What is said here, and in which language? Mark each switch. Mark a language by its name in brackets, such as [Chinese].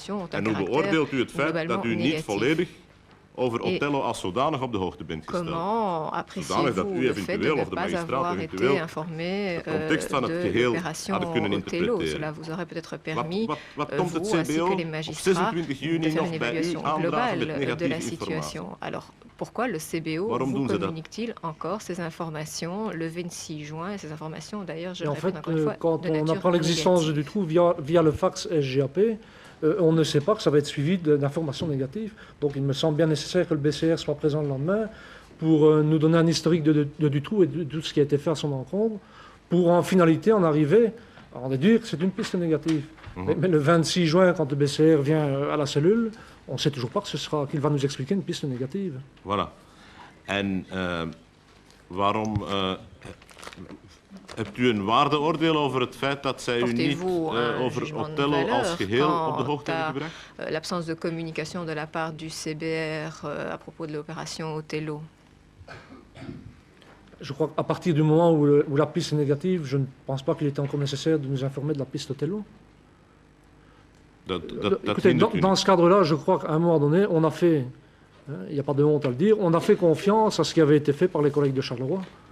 [Dutch] En hoe beoordeelt u het feit dat u niet volledig over Othello als zodanig op de hoogte bent gesteld? Zodanig dat u eventueel of de magistraat eventueel de context van het geheel hadden kunnen interpreteren. Wat komt het CBO op 26 juni nog bij u aandragen met negatieve informatie? [French] Pourquoi le CBO vous communique-t-il encore ces informations le 26 juin? Et ces informations, d'ailleurs, je le répète encore une fois, quand on apprend l'existence du trou via le fax SGAP, on ne sait pas que ça va être suivi d'informations négatives. Donc il me semble bien nécessaire que le BCR soit présent le lendemain pour nous donner un historique de Dutroux et de tout ce qui a été fait à son encontre, pour en finalité en arriver à en déduire que c'est une piste négative. Mais le 26 juin, quand le BCR vient à la cellule, on ne sait toujours pas qu'il va nous expliquer une piste négative. Voilà. [Dutch] En waarom hebt u een waardeoordeel over het feit dat zij u niet over Othello als geheel op de hoogte hebben gebracht? [French] L'absence de communication de la part du CBR à propos de l'opération Othello. Je crois qu'à partir du moment où la piste est négative, je ne pense pas qu'il était encore nécessaire de nous informer de la piste Othello. Écoutez, dans ce cadre-là, je crois qu'à un moment donné, on a fait, il n'y a pas de honte à le dire, on a fait confiance à ce qui avait été fait par les collègues de Charleroi.